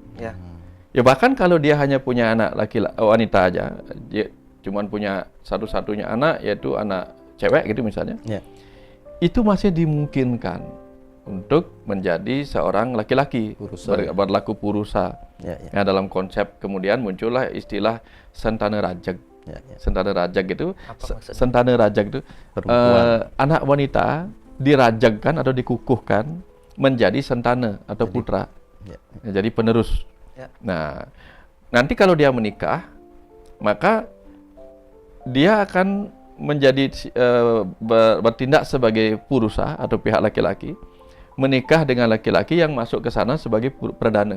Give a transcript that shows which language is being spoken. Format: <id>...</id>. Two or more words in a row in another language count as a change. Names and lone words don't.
<id>Ya bahkan kalau dia hanya punya anak wanita aja, dia cuma punya satu-satunya anak, yaitu anak cewek gitu misalnya, itu masih dimungkinkan untuk menjadi seorang laki-laki, berlaku purusa. Ya, dalam konsep kemudian muncullah istilah sentana rajag. Sentana rajag itu, anak wanita dirajagkan atau dikukuhkan menjadi sentana atau putra, jadi penerus. Nah, nanti kalau dia menikah, maka dia akan menjadi bertindak sebagai purusa atau pihak laki-laki, menikah dengan laki-laki yang masuk ke sana sebagai perdana.</id>